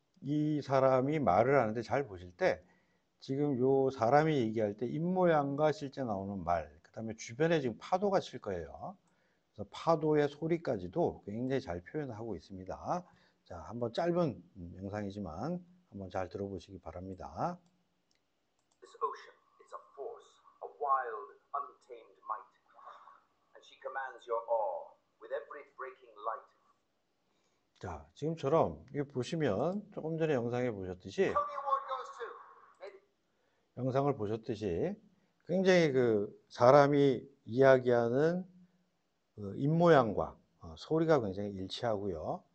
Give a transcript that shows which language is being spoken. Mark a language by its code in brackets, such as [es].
[ko] 이 사람이 말을 하는데 잘 보실 때 지금 요 사람이 얘기할 때 입모양과 실제 나오는 말, 그다음에 주변에 지금 파도가 칠 거예요. 그래서 파도의 소리까지도 굉장히 잘 표현하고 있습니다. 자, 한번 짧은 영상이지만 한번 잘 들어보시기 바랍니다. [en] This ocean is a force, a wild, untamed might, and she commands your awe with every breaking light. [ko] 자, 지금처럼 이거 보시면 조금 전에 영상에 보셨듯이 [en] Tony Award goes to. Maybe. [ko] 영상을 보셨듯이 굉장히 그 사람이 이야기하는 그 입모양과 소리가 굉장히 일치하고요.